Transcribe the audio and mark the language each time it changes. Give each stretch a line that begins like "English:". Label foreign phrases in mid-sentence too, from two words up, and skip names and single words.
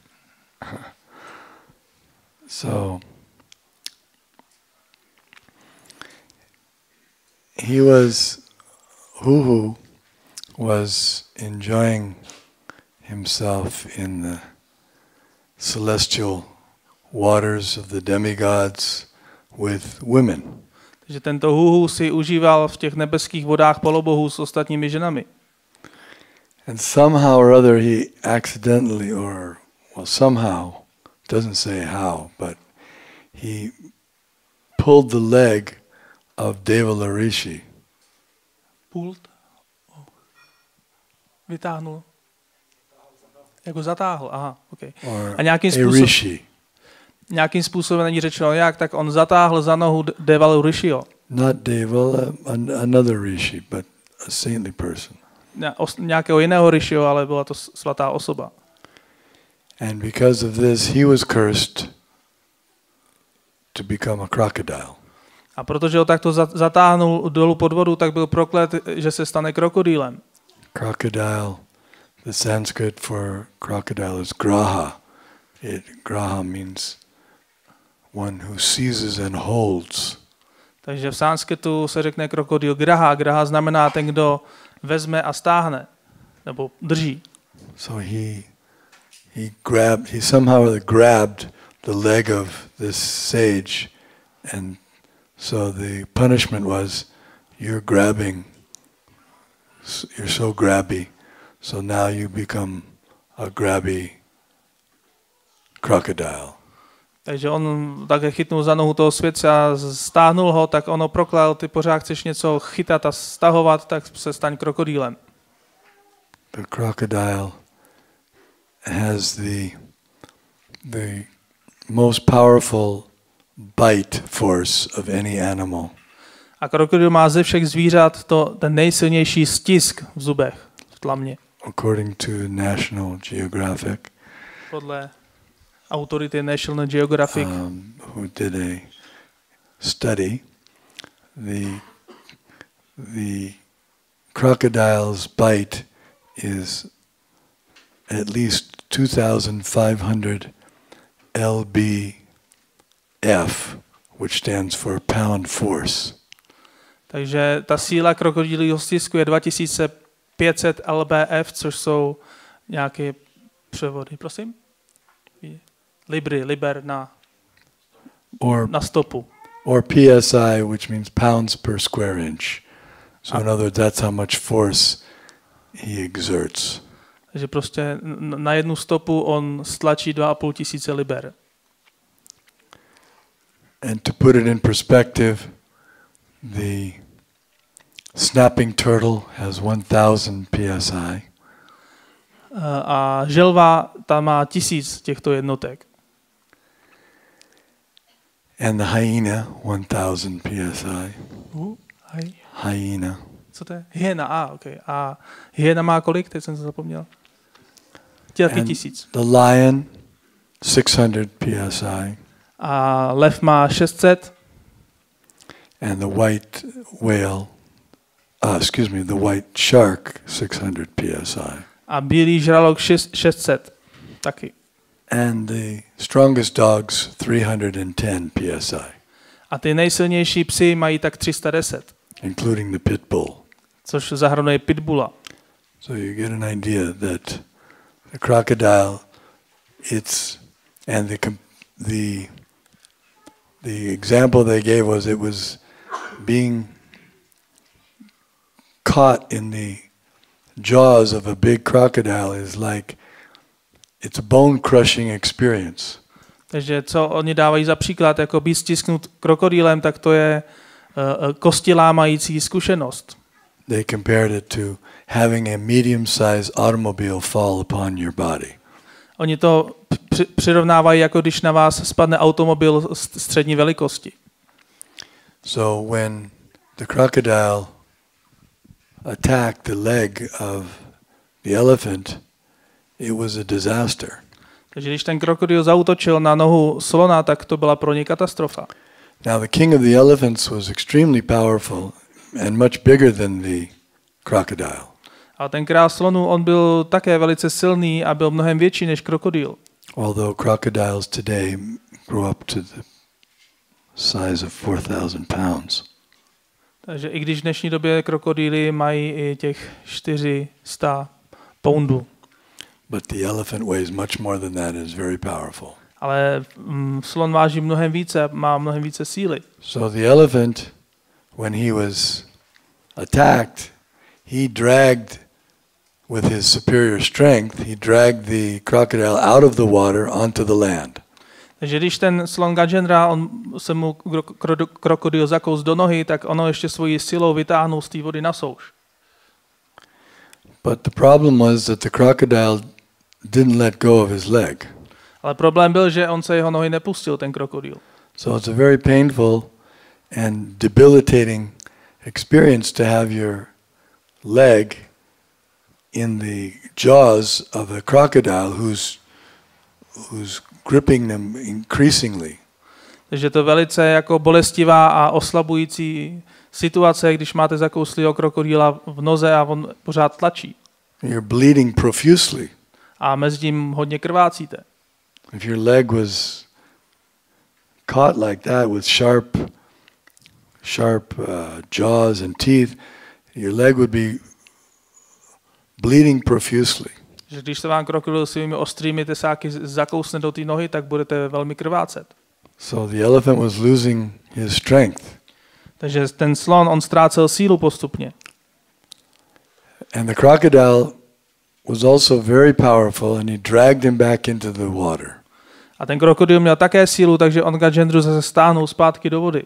English: So Huhu was enjoying himself in the celestial waters of the demigods with women.
Czech: Takže tento Huhu si užíval v těch nebeských vodách polobohů s ostatními ženami.
English: And somehow or other he accidentally, somehow, doesn't say how, but he pulled the leg of Devala Rishi.
Czech: Pult? Vytáhnul. Jako zatáhl, aha, okay. A nějakým způsobem není řečeno jak, tak on zatáhl za nohu Devalu Rishiho.
English: Not Devala, another Rishi, but a saintly person.
Czech: Nějakého jiného Rishiho, ale byla to svatá osoba.
English: And because of this, he was cursed to become a crocodile.
Czech: A protože ho takto zatáhnul dolů pod vodu, tak byl proklet, že se stane krokodýlem.
English: Crocodile, the Sanskrit for crocodile is graha. Graha means one who seizes and holds.
Czech: Takže v sanskritu se řekne krokodýl graha. Graha znamená ten, kdo vezme a stáhne, nebo drží.
English: So he somehow grabbed the leg of this sage, and so the punishment was, you're so grabby, so now you become a grabby crocodile.
Czech: Takže on také chytnul za nohu toho světce a stáhnul ho, tak ono proklal, ty pořád chceš něco chytat a stahovat, tak se staň krokodýlem.
English: The crocodile has the most powerful bite force of any animal.
Czech: A krokodýl má ze všech zvířat ten nejsilnější stisk v zubech, v tlamě.
English: According to National Geographic.
Czech: Podle autority National Geographic,
English: who did a study, the crocodile's bite is at least 2,500 lbf, which stands for pound force.
Czech: Takže ta síla krokodýlího stisku je 2500 lbf, což jsou nějaké převody, prosím? Liber na stopu.
English: Or PSI, which means pounds per square inch. So in other words, that's how much force he exerts.
Czech: Takže prostě na jednu stopu on stlačí 2500 liber.
English: And to put it in perspective, the snapping turtle has 1000 PSI.
Czech: A želva tam má 1000 těchto jednotek.
English: And the hyena, 1000 PSI. Hyena.
Czech: Co to je? Hyena, okay. A hyena má kolik? Teď jsem se zapomněl. Taky 1000.
English: The lion, 600 PSI.
Czech: A lev má 600.
English: And the white whale, the white shark, 600 PSI.
Czech: A bílý žralok 600 taky.
English: And the strongest dogs 310 psi.
Czech: A ty nejsilnější psy mají tak 310.
English: Including the pit bull.
Czech: Což zahrnuje pitbulla.
English: So you get an idea that the crocodile, the example they gave was it was being caught in the jaws of a big crocodile is like it's a bone-crushing experience.
Czech: Takže co oni dávají za příklad, jako být stisknut krokodýlem, tak to je kostilámající zkušenost.
English: They compared it to having a medium-sized automobile fall upon your body.
Czech: Oni to přirovnávají, jako když na vás spadne automobil střední velikosti.
English: So when the crocodile attacked the leg of the elephant, it was a disaster.
Czech: Takže když ten krokodýl zaútočil na nohu slona, tak to byla pro něj katastrofa.
English: Now the king of the elephants was extremely powerful and much bigger than the crocodile.
Czech: A ten král slonů, on byl také velice silný a byl mnohem větší než krokodýl.
English: Although crocodiles today grow up to the size of 4,000 pounds.
Czech: Takže i když v dnešní době krokodýly mají i těch 400 poundů.
English: But the elephant weighs much more than that and is very powerful.
Czech: Ale slon váží mnohem více, má mnohem více síly.
English: So the elephant, when he was attacked, he dragged with his superior strength, he dragged the crocodile out of the water onto the land.
Czech: Takže když ten slon Gajendra, on se mu krokodýl zakous do nohy, tak ono ještě svojí silou vytáhnul z té vody na souš.
English: But the problem was that the crocodile didn't let go of his leg.
Czech: Ale problém byl, že on se jeho nohy nepustil, ten krokodýl.
English: So it's a very painful and debilitating experience to have your leg in the jaws of a crocodile who's gripping them increasingly.
Czech: Takže to velice jako bolestivá a oslabující situace, když máte zakouslého krokodýla v noze a on pořád tlačí.
English: You're bleeding profusely.
Czech: A mezi tím hodně krvácíte.
English: If your leg was caught like that with sharp jaws and teeth, your leg would be bleeding profusely.
Czech: Že když se vám krokodýl svými ostrými tesáky zakousne do té nohy, tak budete velmi krvácet.
English: So the elephant was losing his strength.
Czech: Takže ten slon, on ztrácel sílu postupně.
English: And the crocodile was also very powerful and he dragged him back into the water.
Czech: A ten krokodýl měl také sílu, takže on Gajendru zase stáhnul zpátky do vody.